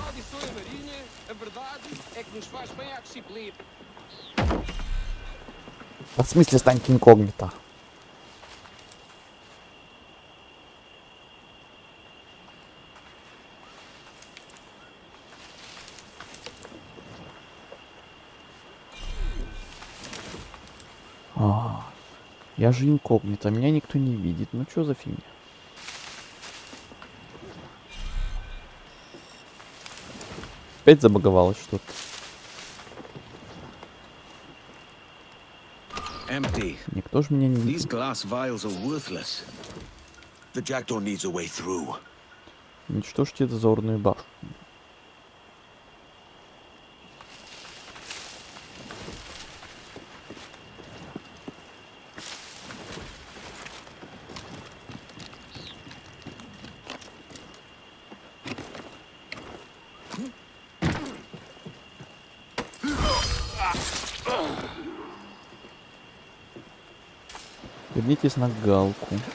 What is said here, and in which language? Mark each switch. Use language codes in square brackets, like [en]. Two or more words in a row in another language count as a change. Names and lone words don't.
[pt] começou em Marinha, a verdade é que nos faz bem à disciplina. [ru] А в смысле станет инкогнито? Я же инкогнито, меня никто не видит. Ну что за фигня? Опять забаговалось что-то. Empty. Никто же меня не [en] These [ru] видит. [en] glass vials are worthless. The jackdaw needs a way through. [ru] Уничтожьте дозорную башню. Вернитесь на галку.